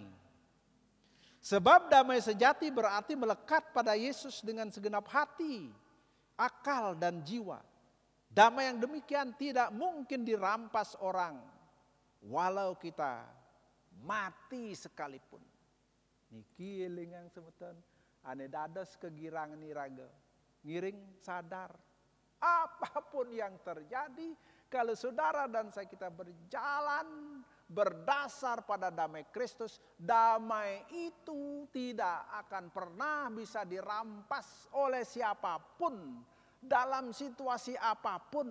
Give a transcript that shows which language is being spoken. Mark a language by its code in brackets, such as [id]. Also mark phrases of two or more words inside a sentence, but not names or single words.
[id] Sebab damai sejati berarti melekat pada Yesus dengan segenap hati, akal dan jiwa. Damai yang demikian tidak mungkin dirampas orang, walau kita mati sekalipun. [ban] Niki lingang semeton, ane dados kegirangan niraga, ngiring sadar. [id] Apapun yang terjadi, kalau saudara dan saya kita berjalan berdasar pada damai Kristus, damai itu tidak akan pernah bisa dirampas oleh siapapun dalam situasi apapun.